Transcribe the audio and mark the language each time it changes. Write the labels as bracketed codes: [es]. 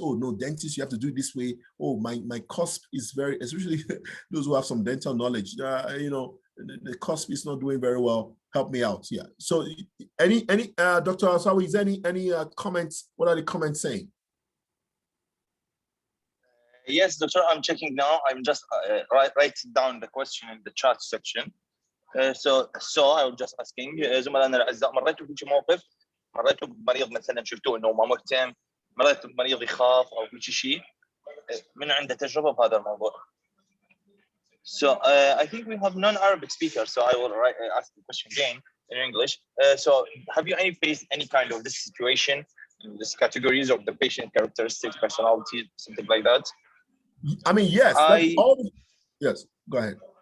[en] Oh, no, dentist, you have to do it this way. Oh, my cusp is very, especially those who have some dental knowledge, the cusp is not doing very well. Help me out. Yeah. So any Dr. Asawi, is there any comments? What are the comments saying? Yes, doctor, I'm checking now. I'm just writing down the question in the chat section. So I was just asking [ar] زملائنا الاعزاء، مريتوا بشي موقف، مريتوا بمريض مثلا شفتوه انه ما مهتم، مريتوا بمريض يخاف او بشي شيء من عنده تجربه بهذا الموضوع. [en] So I think we have non-Arabic speakers, so I will ask the question again in English. So have you faced any kind of this situation, this categories of the patient characteristics, personality, something like that? I mean, yes. Yes, go ahead.